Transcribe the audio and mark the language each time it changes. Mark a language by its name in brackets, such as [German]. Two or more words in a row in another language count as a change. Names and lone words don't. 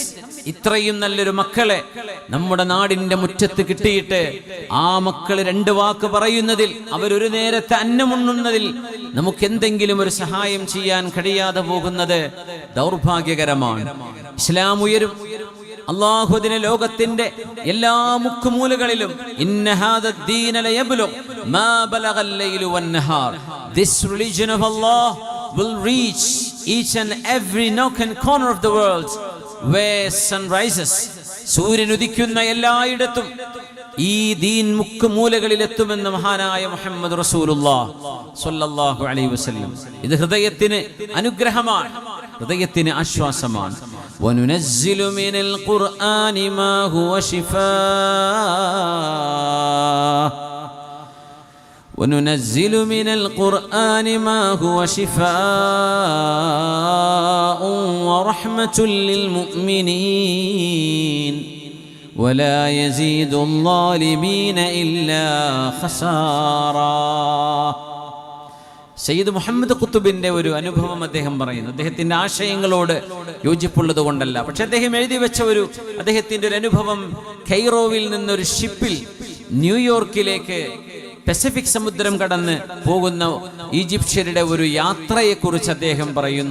[Malayalam] ഇത്രയും നല്ലൊരു മക്കളെ നമ്മുടെ നാടിന്റെ മുറ്റത്ത് കിട്ടിയിട്ട് ആ മക്കള് 2 വാക്ക് പറയുന്നതിൽ, അവരൊരു നേരത്തെ അന്നമുണ്ണുന്നതിൽ നമുക്ക് എന്തെങ്കിലും ഒരു സഹായം ചെയ്യാൻ കഴിയാതെ പോകുന്നത് ദൗർഭാഗ്യകരമാണ്. ഇസ്ലാം ഉയരും. അല്ലാഹു അതിനെ ലോകത്തിന്റെ എല്ലാ മുക്കുമൂലകളിലും [Arabic] إن هذا الدين ليبلغ ما بلغ الليل والنهار. [English] This religion of Allah will reach each and every nook and corner of the world where sun rises. [Malayalam] സൂര്യൻ ഉദിക്കുന്ന എല്ലായിടത്തും ഈ ദീൻ മുക്കുമൂലകളിൽ എത്തുമെന്ന് മഹാനായ മുഹമ്മദ് [Arabic] رسول الله صلى الله عليه وسلم. [Malayalam] ഇത് ഹൃദയത്തിന് അനുഗ്രഹമാണ്, ഹൃദയത്തിന് ആശ്വാസമാണ്. [Arabic] وننزل من القرآن ما هو شفاء وننزل من القرآن ما هو شفاء ورحمة للمؤمنين ولا يزيد الظالمين إلا خسارا. [Malayalam] സയ്യിദ് മുഹമ്മദ് ഖുത്തുബിന്റെ ഒരു അനുഭവം അദ്ദേഹം പറയുന്നു. അദ്ദേഹത്തിന്റെ ആശയങ്ങളോട് യോജിപ്പുള്ളത് കൊണ്ടല്ല, പക്ഷെ അദ്ദേഹം എഴുതി വെച്ച അദ്ദേഹത്തിന്റെ ഒരു അനുഭവം, കൈറോവിൽ നിന്നൊരു ഷിപ്പിൽ ന്യൂയോർക്കിലേക്ക് പസഫിക് സമുദ്രം കടന്ന് പോകുന്ന ഈജിപ്ഷ്യരുടെ ഒരു യാത്രയെക്കുറിച്ച് അദ്ദേഹം പറയുന്നു.